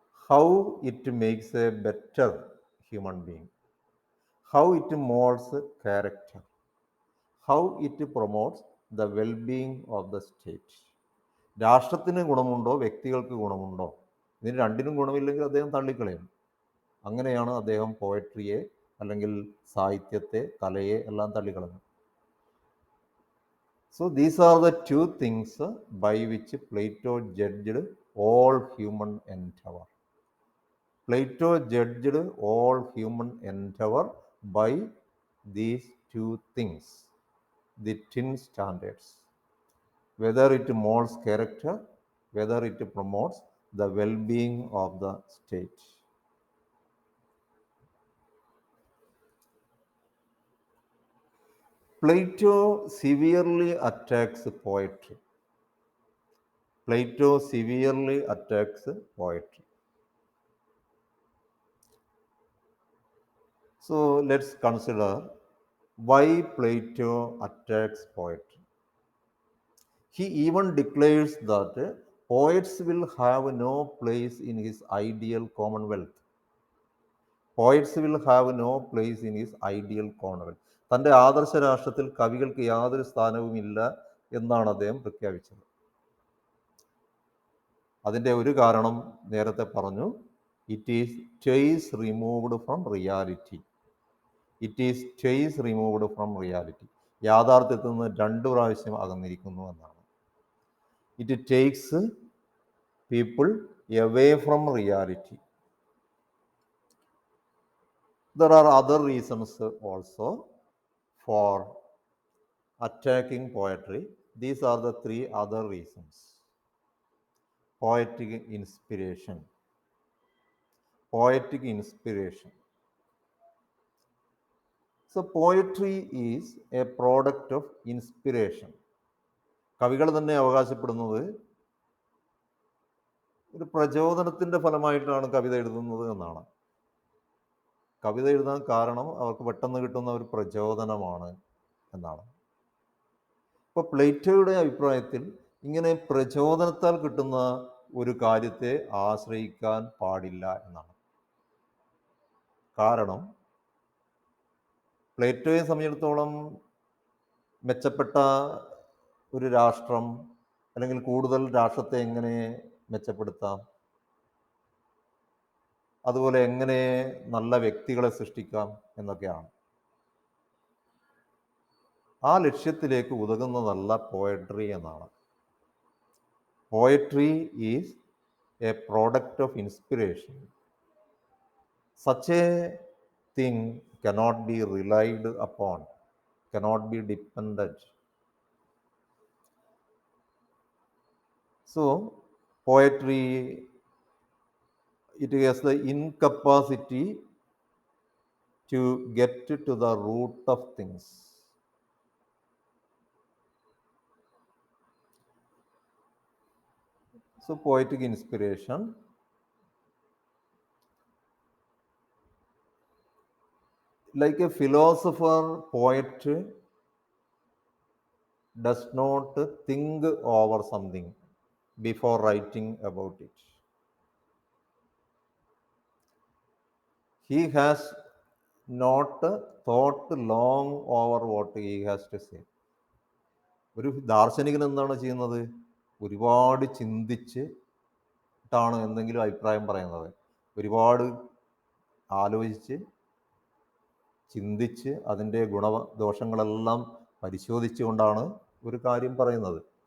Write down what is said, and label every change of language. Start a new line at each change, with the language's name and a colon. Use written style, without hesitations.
English: How it makes a better human being, how it moulds character, how it promotes the wellbeing of the state.
Malayalam: രാഷ്ട്രത്തിന് ഗുണമുണ്ടോ, വ്യക്തികൾക്ക് ഗുണമുണ്ടോ. ഇതിന് രണ്ടിനും ഗുണമില്ലെങ്കിൽ അദ്ദേഹം തള്ളിക്കളയും. അങ്ങനെയാണ് അദ്ദേഹം പോയട്രിയെ അല്ലെങ്കിൽ സാഹിത്യത്തെ, കലയെ എല്ലാം തള്ളിക്കളഞ്ഞു.
English: So these are the two things by which Plato judged all human endeavor. Plato judged all human endeavor by these two things, the tin standards, whether it molds character, whether it promotes the well-being of the state. Plato severely attacks poetry. Plato severely attacks poetry. So let's consider why Plato attacks poetry. He even declares that poets will have no place in his ideal commonwealth. Poets will have no place in his ideal commonwealth.
Malayalam: തൻ്റെ ആദർശ രാഷ്ട്രത്തിൽ കവികൾക്ക് യാതൊരു സ്ഥാനവുമില്ല എന്നാണ് അദ്ദേഹം പ്രഖ്യാപിച്ചത്. അതിൻ്റെ ഒരു കാരണം നേരത്തെ പറഞ്ഞു,
English: It is twice removed from reality. It is twice removed from reality.
Malayalam: യാഥാർത്ഥ്യത്തിൽ നിന്ന് 2 പ്രാവശ്യം അകന്നിരിക്കുന്നു എന്നാണ്.
English: It takes people away from reality. There are other reasons also for attacking poetry. These are the 3 other reasons. Poetic inspiration. Poetic inspiration. So poetry is a product of inspiration.
Malayalam: കവികൾ തന്നെ അവകാശപ്പെടുന്നത് ഒരു പ്രചോദനത്തിൻ്റെ ഫലമായിട്ടാണ് കവിത എഴുതുന്നത് എന്നാണ്. കവിത എഴുതാൻ കാരണം അവർക്ക് പെട്ടെന്ന് കിട്ടുന്ന ഒരു പ്രചോദനമാണ് എന്നാണ്. ഇപ്പോൾ പ്ലേറ്റോയുടെ അഭിപ്രായത്തിൽ ഇങ്ങനെ പ്രചോദനത്താൽ കിട്ടുന്ന ഒരു കാര്യത്തെ ആശ്രയിക്കാൻ പാടില്ല എന്നാണ്. കാരണം പ്ലേറ്റോയെ സംബന്ധിച്ചിടത്തോളം മെച്ചപ്പെട്ട ഒരു രാഷ്ട്രം അല്ലെങ്കിൽ കൂടുതൽ രാഷ്ട്രത്തെ എങ്ങനെ മെച്ചപ്പെടുത്താം, അതുപോലെ എങ്ങനെ നല്ല വ്യക്തികളെ സൃഷ്ടിക്കാം എന്നൊക്കെയാണ്. ആ ലക്ഷ്യത്തിലേക്ക് ഉതകുന്നതല്ല പോയട്രി എന്നാണ്.
English: Poetry is a product of inspiration. Such a thing cannot be relied upon, cannot be depended. So poetry, it has the incapacity to get to the root of things. So poetic inspiration, like a philosopher, poet does not think over something before writing about it. He has not thought long over what he has to say.
Malayalam: ഒരു ദാർശനികൻ എന്താണ് ചെയ്യുന്നത്? ഒരുപാട് ചിന്തിച്ചിട്ടാണ് എന്തെങ്കിലും അഭിപ്രായം പറയുന്നത്. ഒരുപാട് ആലോചിച്ച് ചിന്തിച്ച് അതിൻ്റെ ഗുണദോഷങ്ങളെല്ലാം പരിശോധിച്ചുകൊണ്ടാണ് ഒരു കാര്യം പറയുന്നത്.